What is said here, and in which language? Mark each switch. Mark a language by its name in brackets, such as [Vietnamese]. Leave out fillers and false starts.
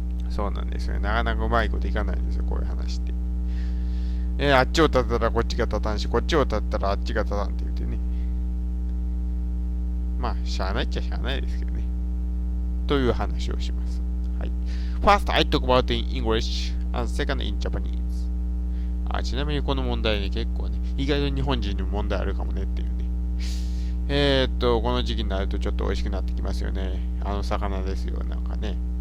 [Japanese] そうなんですよね。なかなかうまいこといかないんですよ、こういう話って。あっちを立ったらこっちが立たんし、こっちを立ったらあっちが立たんって言ってね。しゃあないっちゃしゃあないですけどね。という話をします。はい。 [English] First, I talk about in English, and second in Japanese. [Japanese] ちなみにこの問題ね、結構ね、意外と日本人にも問題あるかもねっていうね。この時期になるとちょっと美味しくなってきますよね。魚ですよ、なんかね。